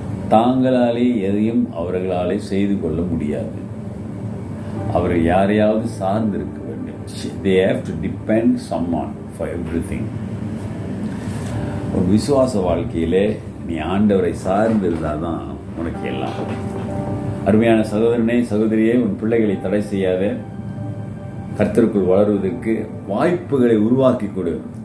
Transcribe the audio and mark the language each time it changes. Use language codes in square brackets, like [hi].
[ta] தாங்களாலே எதையும் அவர்களாலே செய்து கொள்ள முடியாது. அவர்கள் யாரையாவது சார்ந்து இருக்க வேண்டும். [en] They have to depend someone for everything. [ta] ஒரு விசுவாச வாழ்க்கையிலே நீ ஆண்டவரை சார்ந்து இருந்தால் தான் உனக்கு எல்லாம். அருமையான சகோதரனே, சகோதரியே, உன் பிள்ளைகளை தடை செய்யாத. கர்த்தருக்குள் வளருவதற்கு வாய்ப்புகளை உருவாக்கி கொடு.